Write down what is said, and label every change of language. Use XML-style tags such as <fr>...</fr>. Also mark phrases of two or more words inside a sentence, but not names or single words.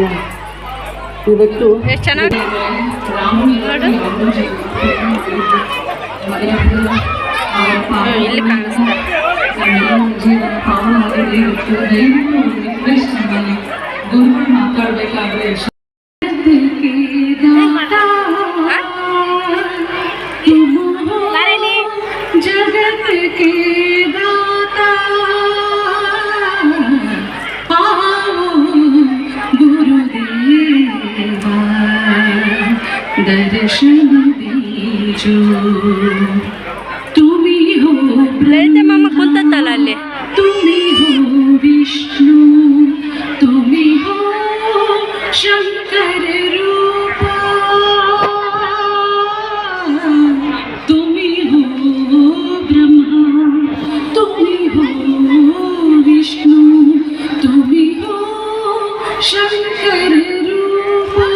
<kn>ಇವತ್ತು ಎಷ್ಟು ಚೆನ್ನಾಗಿ ಇಲ್ಲಿ ಕಾಣಿಸ್ತಾರೆ. ಗುರುಗಳು ಮಾತಾಡಬೇಕಾದ್ರೆ</kn> <hi>जगत के दाता आओ गुरुदेवा दर्शन दीजो. तुम्ही हो</hi> <kn>ಮಾಮ ಕುಂತತ್ತಲ್ಲ ಅಲ್ಲಿ.</kn> <hi>तुम्ही हो विष्णु, तुम्ही हो शंकर रूप, तुम्ही हो ब्रह्मा, तुम्ही हो विष्णु, तुम्ही हो शंकर रूप.</hi>